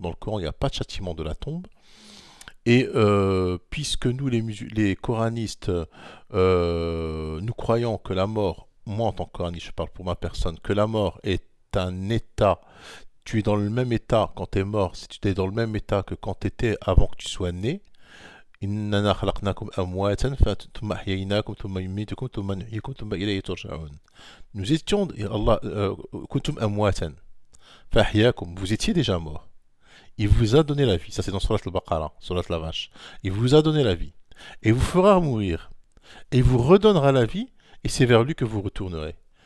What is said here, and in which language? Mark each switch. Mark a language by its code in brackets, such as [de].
[fr] Dans le Coran, il n'y a pas de châtiment de la tombe. Et puisque nous, les coranistes, nous croyons que la mort, moi en tant que coraniste, je parle pour ma personne, que la mort est un état, tu es dans le même état quand tu es mort, si tu es dans le même état que quand tu étais avant que tu sois né. [ar] إننا خلقناكم أمواتا ثم أحييناكم ثم يميتكم ثم نحييكم ثم إليه ترجعون. [fr] Nous étions, Allah, [ar] كنتم أمواتا فأحياكم, [fr] vous étiez déjà mort. Il vous a donné la vie. Ça, c'est dans Surat al-Baqarah, Surat la vache. Il vous a donné la vie. Et vous fera mourir. Et il vous redonnera la vie. Et c'est vers lui que vous retournerez.